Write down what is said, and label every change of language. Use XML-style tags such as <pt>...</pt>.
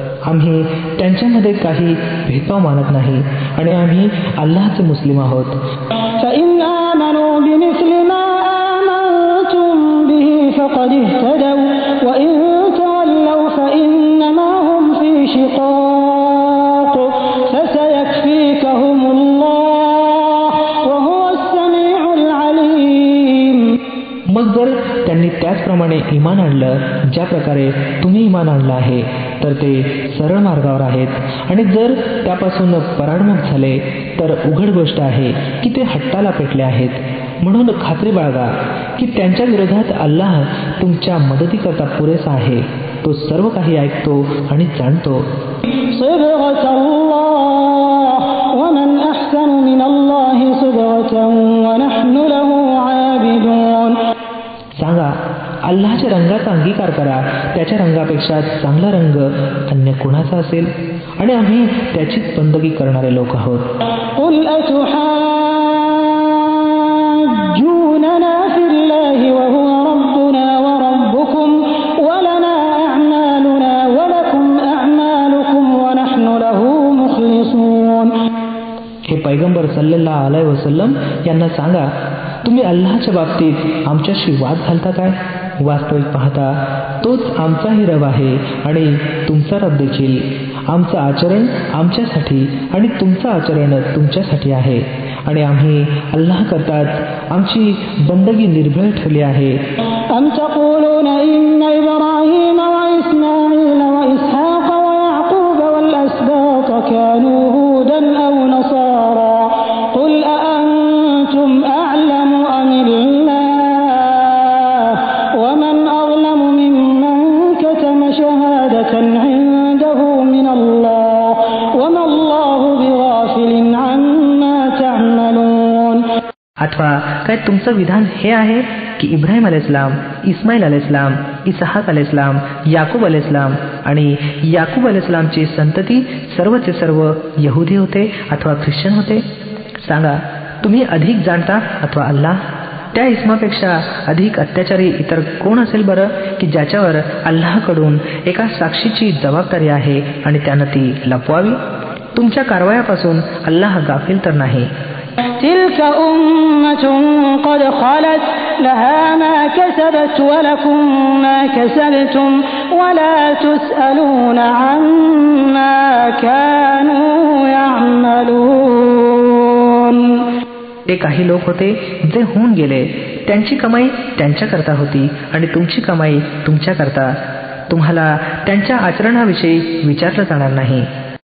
<mr>आम्ही त्यांच्यामध्ये काही भेदभाव मानत नाही आणि आम्ही अल्लाहचे मुस्लिम आहोत.</mr> <ar>فإن آمنوا بمثل ما آمنتم به فقد اهتدوا وإن تولوا فإنما هم في شقاق فسيكفيكهم الله وهو السميع العليم.</ar> <mr>मग जर त्यांनी त्याचप्रमाणे इमान आणलं ज्या प्रकारे तुम्ही इमान आणलं आहे तर ते सरळ मार्गावर आहेत, आणि जर त्यापासून पराडमुख झाले तर उघड गोष्ट आहे की ते हट्टाला पेटले आहेत. म्हणून खात्री बाळगा की त्यांच्या विरोधात अल्लाह तुमच्या मदतीकरता पुरेसा आहे. तो सर्व काही ऐकतो आणि जाणतो.</mr> <ar>صبغة الله ومن أحسن من الله صبغة ونحن له عابدون.</ar> <mr>सांगा अल्लाहच्या रंगाचा अंगीकार करा, त्याच्या रंगापेक्षा चांगला रंग अन्य कुणाचा असेल, आणि आम्ही त्याचीच बंदगी करणारे लोक आहोत.</mr> <ar>قل أتحاجوننا في الله وهو ربنا وربكم ولنا أعمالنا ولكم أعمالكم ونحن له مخلصون.</ar> <mr>हे पैगंबर सल्लल्लाहु अलैहि वसल्लम यांना सांगा तुम्ही अल्लाहच्या बाबतीत आमच्याशी वाद घालता काय? वास्तविक पाहता तोच आमचाही रब आहे आणि तुमचा रब देखील. आमचं आचरण आमच्यासाठी आणि तुमचं आचरण तुमच्यासाठी आहे, आणि आम्ही अल्लाह करताच आमची बंदगी निर्भय ठरली आहे.</mr> <ar>أم تقولون إن إبراهيم وإسماعيل وإسحاق ويعقوب والأسباط كانوا هودا أو نصارى قل أأنتم أعلم أم الله ومن أظلم ممن كتم شهادة عنده من الله وما الله بغافل عما تعملون.</ar> <mr>अथवा काय तुमचं विधान हे आहे की इब्राहिम अलैहिस्सलाम, इस्माईल अलैहिस्सलाम, इसहाक अलैहिस्सलाम, याकूब अलैहिस्सलाम आणि याकूब अलैहिस्सलामची संतती सर्वचे सर्व यहुदी होते अथवा ख्रिश्चन होते? सांगा तुम्ही अधिक जाणता अथवा अल्लाह? त्या इस्मापेक्षा अधिक अत्याचारी इतर कोण असेल बरं की ज्याच्यावर अल्लाहकडून एका साक्षीची जबाबदारी आहे आणि त्यानं ती लपवावी? तुमच्या कारवायापासून अल्लाह गाफील तर नाही.</mr> <ar>تلك أمة قد خلت لها ما كسبت ولكم ما كسبتم ولا تسألون عما كانوا يعملون.</ar> <mr>ते काही लोक होते जे होऊन गेले, त्यांची कमाई त्यांच्याकरता होती आणि तुमची कमाई तुमच्याकरता. तुम्हाला त्यांच्या आचरणाविषयी विचारलं जाणार नाही.</mr>